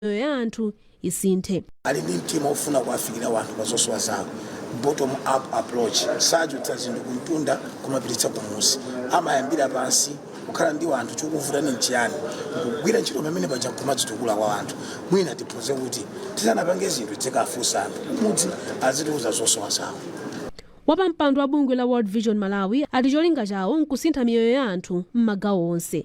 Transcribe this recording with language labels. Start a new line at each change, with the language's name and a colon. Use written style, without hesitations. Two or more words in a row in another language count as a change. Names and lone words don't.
Nyanja: ya anthu isinthe. Ali ndi mtima ofuna kuwafikira wanthu pa zosowa zawo,
English: bottom up approach,
Nyanja: sajutsa zinthu kuntunda kumapititsa kumusi, amayambira pansi kukhala ndi wanthu chokuvutani nchiyani, kugwira ntchito pamene paja kumadzitukula kwa wanthu. Mwina tiphuze kuti tisanapange zinthu tikafunsa anthu kumudzi azitiuza zosowa zawo. Wapampando wa bungwe la World Vision Malawi ati cholinga chawo nkusintha miyoyo ya anthu m'magawo onse.